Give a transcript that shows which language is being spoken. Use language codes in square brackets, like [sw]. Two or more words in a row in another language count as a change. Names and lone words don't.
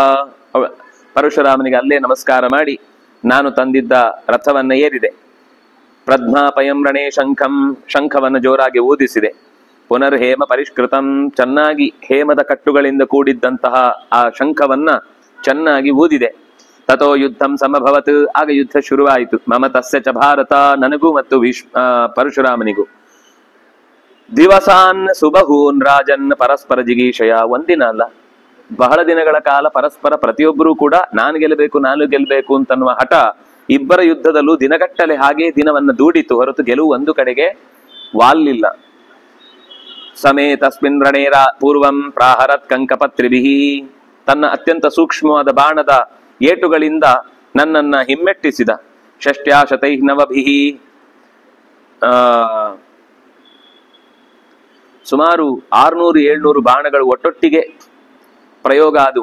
[kn] ಪರಶುರಾಮನಿಗೆ ಅಲ್ಲೇ ನಮಸ್ಕಾರ ಮಾಡಿ ನಾನು ತಂದಿದ್ದ ರಥವನ್ನ ಏರಿದೆ. [sa] ಪ್ರಜ್ಞಾಪಯಂ ರಣೇ ಶಂಖಂ. [kn] ಶಂಖವನ್ನು ಜೋರಾಗಿ ಊದಿಸಿದೆ. [sa] ಪುನರ್ ಹೇಮ ಪರಿಷ್ಕೃತಂ. [kn] ಚೆನ್ನಾಗಿ ಹೇಮದ ಕಟ್ಟುಗಳಿಂದ ಕೂಡಿದ್ದಂತಹ ಆ ಶಂಖವನ್ನ ಚೆನ್ನಾಗಿ ಊದಿದೆ. [sa] ತಥೋ ಯುದ್ಧಂ ಸಮಭವತ್. [kn] ಆಗ ಯುದ್ಧ ಶುರುವಾಯಿತು. [sa] ಮಮ ತಸ್ಯ ಚ ಭಾರತ. [kn] ನನಗೂ ಮತ್ತು ಪರಶುರಾಮನಿಗೂ. [sa] ದಿವಸಾನ್ ಸುಬಹೂನ್ ರಾಜನ್ ಪರಸ್ಪರ ಜಿಗೀಷಯ. [kn] ಒಂದಿನ ಅಲ್ಲ, ಬಹಳ ದಿನಗಳ ಕಾಲ ಪರಸ್ಪರ ಪ್ರತಿಯೊಬ್ಬರೂ ಕೂಡ ನಾನು ಗೆಲ್ಲಬೇಕು ಅಂತನ್ನುವ ಹಠ ಇಬ್ಬರ ಯುದ್ಧದಲ್ಲೂ ದಿನಗಟ್ಟಲೆ ಹಾಗೆ ದಿನವನ್ನು ದೂಡಿತು ಹೊರತು ಗೆಲುವು ಒಂದು ಕಡೆಗೆ ವಾಲಿಲ್ಲ. [sa] ಸಮೇ ತಸ್ಮಿನ್ ರಣೇರ ಪೂರ್ವಂ ಪ್ರಾಹರತ್ ಕಂಕಪತ್ರಿಭಿಹಿ. [kn] ತನ್ನ ಅತ್ಯಂತ ಸೂಕ್ಷ್ಮವಾದ ಬಾಣದ ಏಟುಗಳಿಂದ ನನ್ನನ್ನ ಹಿಮ್ಮೆಟ್ಟಿಸಿದ. [sa] ಷಷ್ಟ್ಯಾಶತೈ ನವಭಿಹಿ. [kn] ಸುಮಾರು 600-700 ಬಾಣಗಳು ಒಟ್ಟೊಟ್ಟಿಗೆ ಪ್ರಯೋಗ ಅದು.